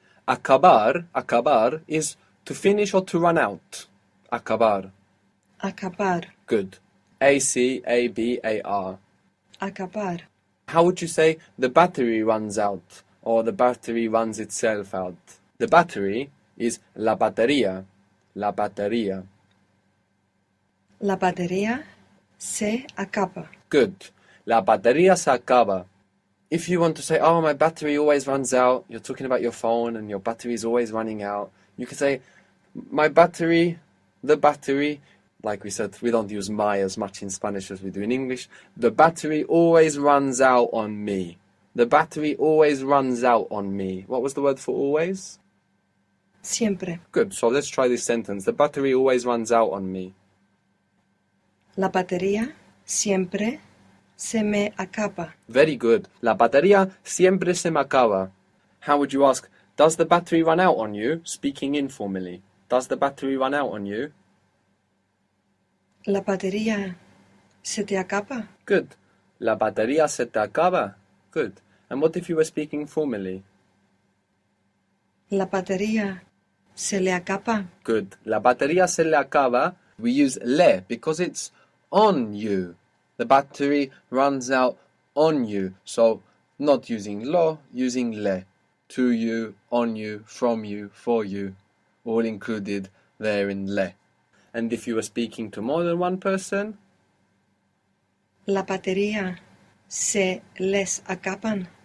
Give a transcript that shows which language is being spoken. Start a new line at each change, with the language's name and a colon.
English: Acabar is to finish or to run out.
Spanish: Acabar. Acabar.
English: Good. A-C-A-B-A-R.
Spanish: Acabar.
English: How would you say the battery runs out or the battery runs itself out? The battery is la batería.
Spanish: La batería. La batería se acaba. Good. La batería se acaba.
English: if you want to say, oh, my battery always runs out, you're talking about your phone and your battery is always running out, you can say, my battery, the battery, like we said, we don't use my as much in Spanish as we do in English. The battery always runs out on me. The battery always runs out on me. What was the word for always?
Spanish: Siempre.
English: Good, so let's try this sentence. The battery always runs out on me.
Spanish: La batería siempre se me acaba.
English: Very good.
Spanish: La batería siempre se me acaba.
English: How would you ask, does the battery run out on you? Speaking informally. Does the battery run out on you?
Spanish: La batería se te acaba. Good. La batería se te acaba. Good.
English: And what if you were speaking formally?
Spanish: La batería se le acaba. Good. La batería se le acaba.
English: We use le because it's on you. The battery runs out on you. So not using lo, using le. To you, on you, from you, for you. All included there in le. And if you were speaking to more than one person?
Spanish: La batería se les acaban.